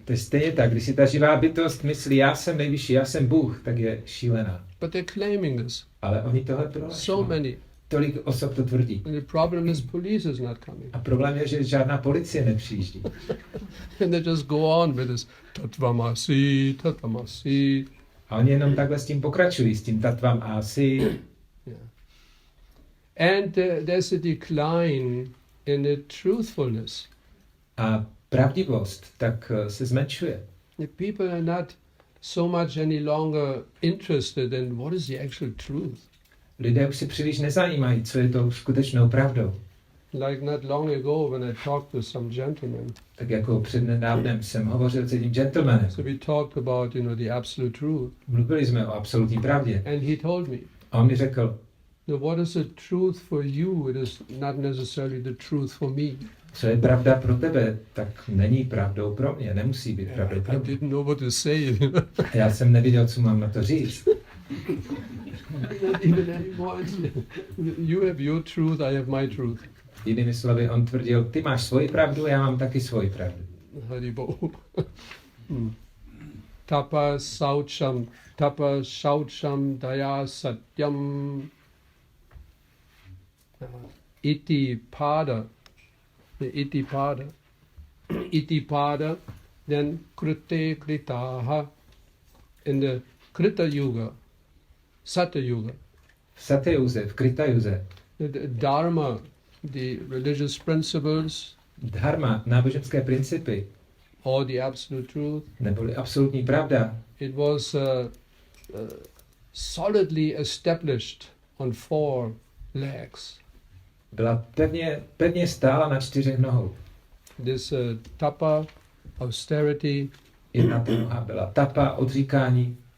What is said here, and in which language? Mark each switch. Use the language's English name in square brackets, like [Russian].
[Czech] To je stejně tak, když si ta živá bytost myslí, já jsem nejvyšší, já jsem Bůh, tak je šílená. [English] But they're claiming this. [Czech] Ale oni tohle [English] So [Czech] prohlašují. [English] many. [Czech] Tolik osob to tvrdí. [English] And the problem is police is not coming. [Czech] A problém je, že žádná policie nepřijíždí. [English] And they just go on with this tatvamasi, tatvamasi. [Czech] A oni jenom takhle s tím pokračují, s tím tatvam asi. [English] Yeah. And there's a decline in the truthfulness. [Czech] A pravdivost tak se zmenšuje. [English] The people are not so much any longer interested in what is the actual truth. [Czech] Lidé už si příliš nezajímají, co je tou skutečnou pravdou. [English] Like not long ago when I talked to some gentlemen. [Czech] Tak jako přednedávnem jsem hovořil s jedním gentlemanem. [English] So we talked about, the absolute truth. [Czech] Mluvili jsme o absolutní pravdě. [English] And he told me, [Czech] A on mi řekl, [English] No, what is the truth for you? It is not necessarily the truth for me. [Czech] Co je pravda pro tebe, tak není pravdou pro mě, nemusí být pravdou pro [English] I [Czech] mě. [English] didn't know what to say. [Czech] Já jsem nevěděl, co mám na to říct. [English] Even anymore. You have your truth, I have my truth. [Czech] Jinými slovy, on tvrdil, ty máš svoji pravdu, já mám taky svoji pravdu. Haribo. [Sanskrit] Tapa saucham daya satyam iti pada, [English] then [Sanskrit] krite kritaha [English] in the [Sanskrit] Krita Yuga, Satya Yuga. [Czech] V Satyuze, v Kritajuze, [English] The Dharma, the religious principles, [Czech] dharma, náboženské principy, [English] or the absolute truth, [Czech] neboli absolutní pravda, [English] it was solidly established on 4 legs. [Czech] byla pevně stála na 4 nohou. [English] This tapa, austerity, [Czech] Jedna noha byla tapa, odříkání,